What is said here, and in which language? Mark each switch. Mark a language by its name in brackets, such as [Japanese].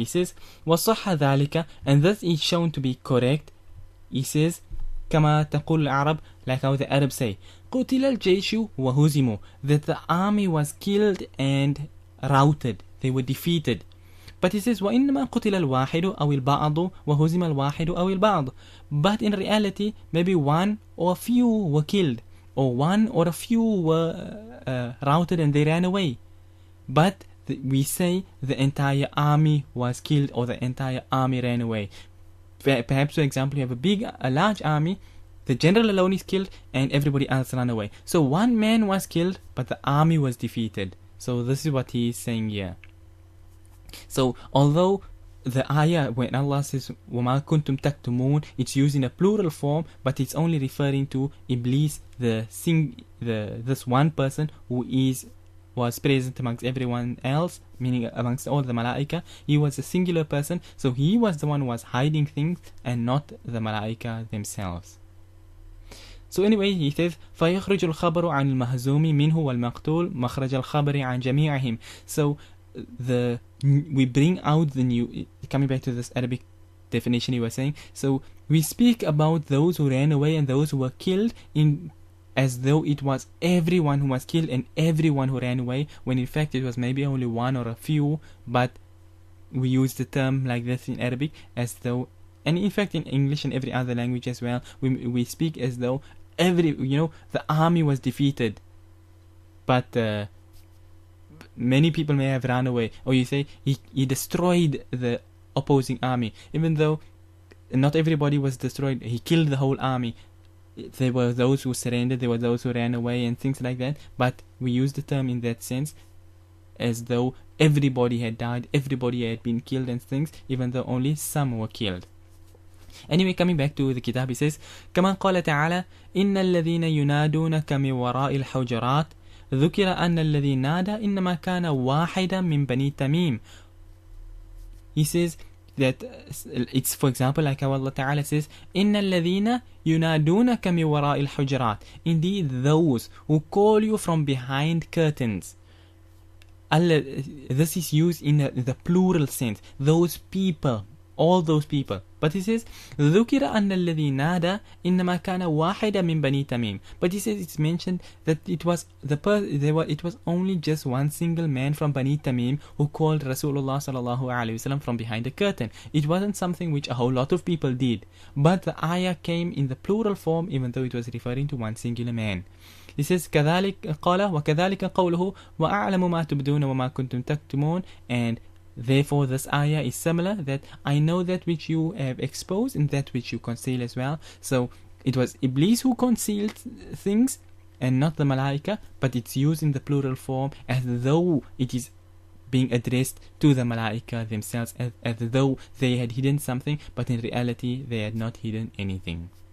[English] He says, [Arabic] وَصَحَّ ذَلِكَ, [English] and this is shown to be correct. He says, [Arabic] كما تقول العرب, [English] like how the Arabs say, [Arabic] قُتِلَ الْجَيْشُ وَهُزِمُوا, [English] that the army was killed and routed, they were defeated. But he says, [Arabic] وَإِنَّمَا قُتِلَ الْوَاحِدُ أَوِ الْبَعْضُ وَهُزِمَ الْوَاحِدُ أَوِ الْبَعْضُ. [English] But in reality, maybe one or a few were killed, or one or a few were routed and they ran away. But we say the entire army was killed or the entire army ran away. Perhaps, for example, you have a large army, the general alone is killed and everybody else ran away. So one man was killed, but the army was defeated. So this is what he is saying here. So although the ayah, when Allah says [Arabic] وَمَا كُنْتُمْ تَكْتُمُونَ, [English] it's used in a plural form, but it's only referring to Iblis, this one person who was present amongst everyone else, meaning amongst all the Malaika. He was a singular person, so he was the one who was hiding things and not the Malaika themselves. So anyway, he says [Arabic] فَيَخْرُجُ الْخَبَرُ عَنِ الْمَهْزُومِ مِنْهُ وَالْمَقْتُولِ مَخْرَجَ الْخَبَرِ عَنْ جَمِيعِهِمْ. [English] So we bring out the new, coming back to this Arabic definition he was saying, so we speak about those who ran away and those who were killed as though it was everyone who was killed and everyone who ran away, when in fact it was maybe only one or a few, but we use the term like this in Arabic as though, and in fact in English and every other language as well, we speak as though the army was defeated, but many people may have run away, or you say he destroyed the opposing army, even though not everybody was destroyed. He killed the whole army. There were those who surrendered, there were those who ran away and things like that, but we use the term in that sense as though everybody had died, everybody had been killed and things, even though only some were killed. Anyway, coming back to the kitab, he says [Arabic] كما قال تعالى إن الذين ينادونك من وراء الحجرات ذكر أن الذي نادى إنما كان واحدا من بني تميم. [English] He says that it's, for example, like how Allah Ta'ala says [Arabic] إن الذين ينادونك من وراء الحجرات, [English] indeed those who call you from behind curtains. This is used in the plural sense, those people, all those people. But he says [Arabic] ذُكِرَ أَنَّ الَّذِي نَادَى إِنَّمَا كَانَ وَاحِدًا مِنْ بَنِي تَمِيمٍ. [English] But he says it's mentioned that it was only just one single man from Bani Tamim who called Rasulullah sallallahu alaihi wasallam from behind the curtain. It wasn't something which a whole lot of people did, but the ayah came in the plural form even though it was referring to one singular man. He says [Arabic] كذلك قال وكذلك قوله وأعلم ما تبدون وما كنتم تكتمون, [English] and Therefore, this ayah is similar, that I know that which you have exposed and that which you conceal as well. So it was Iblis who concealed things and not the Malaika, but it's used in the plural form as though it is being addressed to the Malaika themselves, as though they had hidden something, but in reality they had not hidden anything.